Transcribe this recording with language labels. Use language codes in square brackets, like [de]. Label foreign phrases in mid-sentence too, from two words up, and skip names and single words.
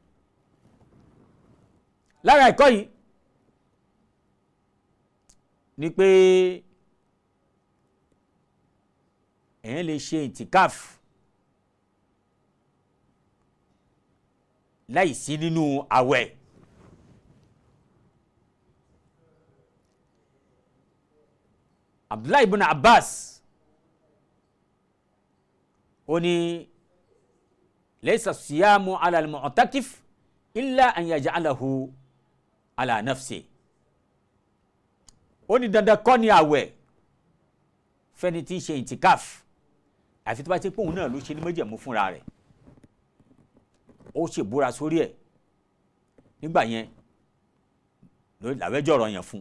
[yo] lára ẹ̀kọ́ yìí ni pé èèyàn lè ṣe ìtìkáfù láì sí nínú àwẹ̀. [ar] Abdullahi ibn Abbas [yo] ó ní [ar] ليس صيام على المعتكف إلا أن يجعله على نفسه. [yo] Ó ní dandan kọ́ ni àwẹ̀ fẹ́ni tí ń ṣe ìtìkáf àfi tó bá ti pé òun náà ló ṣe ní májẹ̀mú fúnra rẹ̀, ó ṣe búra sórí ẹ̀, nígbà yẹn làwẹ̀ jọ̀rọ̀ yẹn fún.